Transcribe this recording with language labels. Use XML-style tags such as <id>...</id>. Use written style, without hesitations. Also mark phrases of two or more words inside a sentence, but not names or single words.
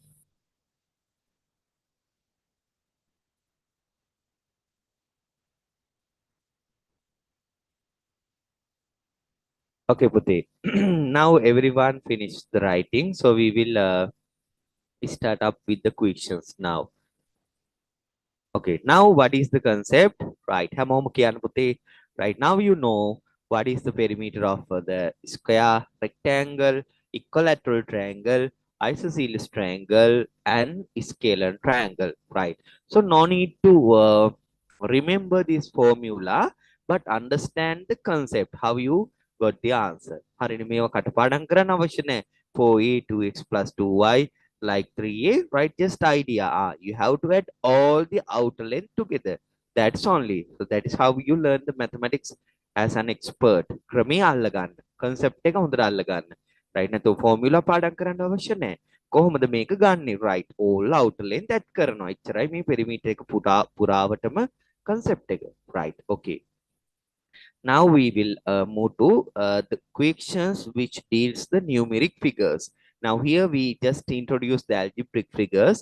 <en>Okay, Puti. Now everyone finished the writing, so we will start up with the questions now. Okay, now what is the concept? Right,</en> <si>හැමෝම කියන්න පුතේ.</si> <en>Right, now you know what is the perimeter of the square, rectangle, equilateral triangle, isosceles triangle, and scalar triangle. Right, so no need to remember this formula, but understand the concept, how you got the answer.</en> <si>හරිනේ මේවා කටපාඩම් කරන්න අවශ්‍ය නැහැ.</si> <en>4a 2x plus 2y like 3a, right? Just idea. You have to add all the outer length together. That's only. So that is how you learn the mathematics as an expert.</en> <si>ක්‍රමේ අල්ලගන්න. concept එක හොඳට අල්ලගන්න. right? නැත්නම් formula පාඩම් කරන්න අවශ්‍ය නැහැ. කොහොමද මේක ගන්නෙ?</si> <en>right? all outer length add</en> <si>කරනවා. එච්චරයි මේ perimeter එක පුරාවටම concept එක.</si> <en>right? okay. Now we will move to the questions which deals the numeric figures. Now here we just introduce the algebraic figures.</en>